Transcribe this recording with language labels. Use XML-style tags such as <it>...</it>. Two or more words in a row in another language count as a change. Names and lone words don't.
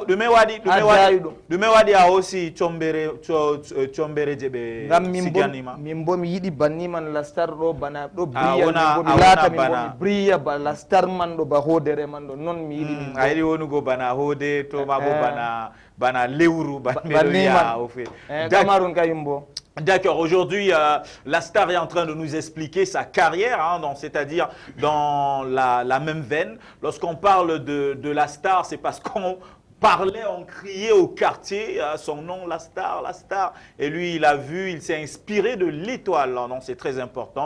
<ff>ɗume waɗi a hoosi combere je ɓe siganima min bo mi yiɗi banni man lastar ɗo bana ɗo briya min bo mi laata min bo mi briya ba lastar man ɗo ba hoodere man ɗo noon mi yiɗi min a yiɗi wonugo bana hoode to ma bo bana lewru banmeɗoya</ff> <fr>au fait</fr> <ff>Cameroun kayum bo.</ff> <fr>D'accord, aujourd'hui, la star est en train de nous expliquer sa carrière, hein, c'est-à-dire dans la même veine. Lorsqu'on parle de la star, c'est parce qu'on parlait, on criait au quartier son nom, la star, la star. Et lui, il a vu, il s'est inspiré de l'étoile. Donc, c'est très important.</fr>